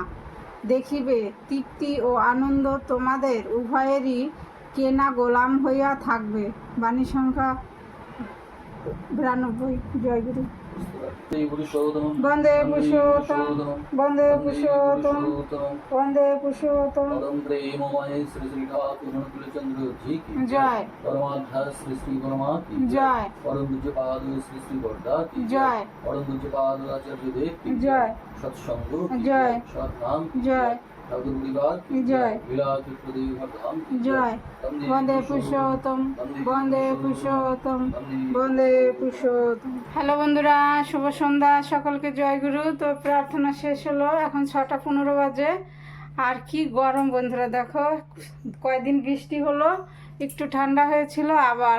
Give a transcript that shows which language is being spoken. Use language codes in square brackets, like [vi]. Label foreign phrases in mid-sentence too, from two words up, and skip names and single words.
[bn] দেখিবে তৃপ্তি ও আনন্দ তোমাদের উভয়েরই কেনা গোলাম হইয়া থাকবে। বাণী সংখ্যা 92। জয়গুরু। বন্দে পুরুষোত্তম, বন্দে পুরুষোত্তম, বন্দে পুরুষোত্তম। জয়। [hi] परमाध्याय श्री श्री परमा की [bn] জয়। [hi] परम पूज्य पाद श्री श्री बरदा की [bn] জয়। [hi] परम पूज्य पाद आचार्य देव की [bn] জয়। [hi] सत्संग की [bn] জয়। [hi] सतनाम की [bn] জয়। [hi] ठाकुर परिवार की [bn] জয়। [hi] विलास प्रदेव धाम की [bn] জয়। বন্দে পুরুষোত্তম, বন্দে পুরুষোত্তম, বন্দে পুরুষোত্তম। হ্যালো বন্ধুরা, শুভ সন্ধ্যা, সকলকে জয়গুরু। তো প্রার্থনা শেষ হলো, এখন 6টা 15 বাজে। আর কি গরম বন্ধুরা, দেখো কয়দিন বৃষ্টি হলো, একটু ঠান্ডা হয়েছিল আবার।